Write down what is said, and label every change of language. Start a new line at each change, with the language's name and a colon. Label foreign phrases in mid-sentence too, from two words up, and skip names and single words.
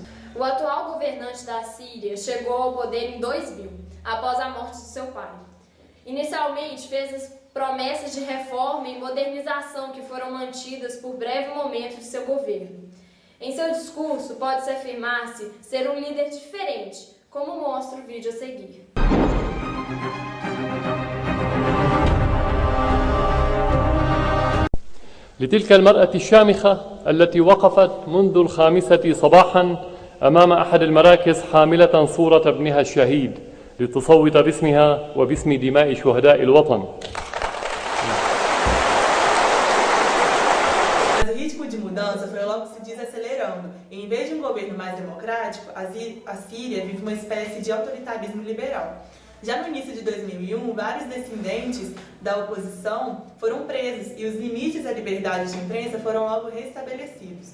Portuguese: O atual governante da Síria chegou ao poder em 2000, após a morte de seu pai. Inicialmente fez as promessas de reforma e modernização que foram mantidas por breve momento de seu governo. Em seu discurso, pode-se afirmar-se ser um líder diferente, como mostra o vídeo a seguir.
Arabic: لتلك المرأة الشامخة التي وقفت منذ 5 صباحا أمام أحد المراكز حاملة صورة ابنها الشهيد لتصوت باسمها وباسم دماء شهداء الوطن.
Portuguese: Mas o ritmo de mudança foi logo se desacelerando. E, em vez de um governo mais democrático, a Síria vive uma espécie de autoritarismo liberal. Já no início de 2001, vários descendentes da oposição foram presos e os limites à liberdade de imprensa foram logo restabelecidos.